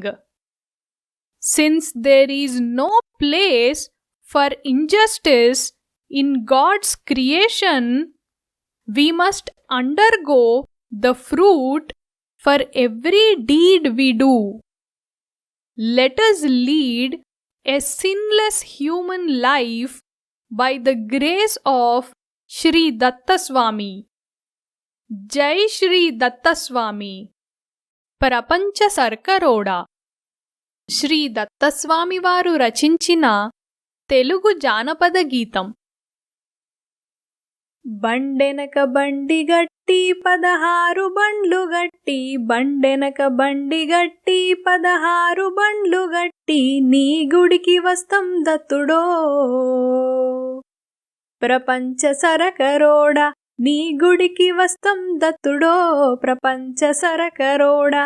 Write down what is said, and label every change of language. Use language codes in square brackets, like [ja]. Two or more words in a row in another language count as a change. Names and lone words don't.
[en] Since there is no place for injustice in God's creation, we must undergo the fruit for every deed we do. Let us lead a sinless human life by the grace of Shri Datta Swami. Jai Shri Datta Swami. Prapancha Sarkaroda. [te] శ్రీ దత్తస్వామి వారు రచించిన తెలుగు జానపద గీతం. బండెనక బండి గట్టి 16 బండ్లు గట్టి, బండెనక బండి గట్టి 16 బండ్లు గట్టి, నీ గుడికి వస్తం దత్తుడో ప్రపంచ సరకరోడా, నీ గుడికి వస్తం దత్తుడో ప్రపంచ సరకరోడా.